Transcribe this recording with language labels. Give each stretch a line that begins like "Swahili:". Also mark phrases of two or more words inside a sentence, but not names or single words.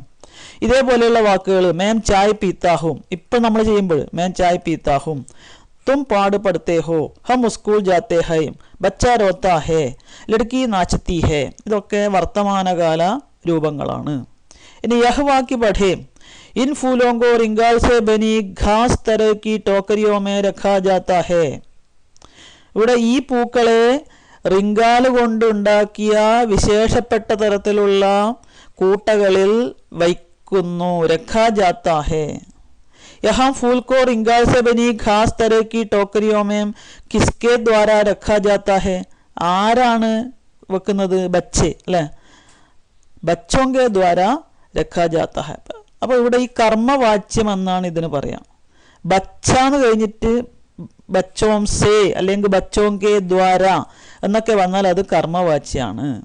Malayalam: ഇതേപോലെയുള്ള വാക്കുകൾ
Hindi: मैं चाय पीता हूँ,
Malayalam: ഇപ്പം നമ്മൾ ചെയ്യുമ്പോൾ
Hindi: मैं चाय पीता हूँ, तुम पाठ पढ़ते हो, हम स्कूल जाते हैं, बच्चा रोता है, लड़की नाचती है,
Malayalam: ഇതൊക്കെ വർത്തമാനകാല രൂപങ്ങളാണ്.
Hindi: ഇനി यह वाक्य पढ़ें, इन फूलों को रिंगाल से बनी घास तरह की टोकरियों में रखा जाता है.
Malayalam: ഇവിടെ ഈ പൂക്കളെ റിങ്കാല് കൊണ്ടുണ്ടാക്കിയ വിശേഷപ്പെട്ട തരത്തിലുള്ള കൂട്ടകളിൽ വയ്ക്കുന്നു.
Hindi: रखा जाता है. यहाँ फूल को रिंगाल से बनी घास तरह की टोकरियों में किसके द्वारा रखा जाता है?
Malayalam: ആരാണ് വെക്കുന്നത്?
Hindi: ബച്ചെ അല്ലേ, बच्चों के द्वारा रखा जाता है.
Malayalam: അപ്പോൾ ഇവിടെ ഈ കർമ്മവാച്യം എന്നാണ് ഇതിന് പറയാം. ബച്ചാന്ന് കഴിഞ്ഞിട്ട്
Hindi: बच्चों से
Malayalam: അല്ലെങ്കിൽ
Hindi: बच्चों के द्वारा
Malayalam: എന്നൊക്കെ വന്നാൽ അത് കർമ്മവാച്യാണ്.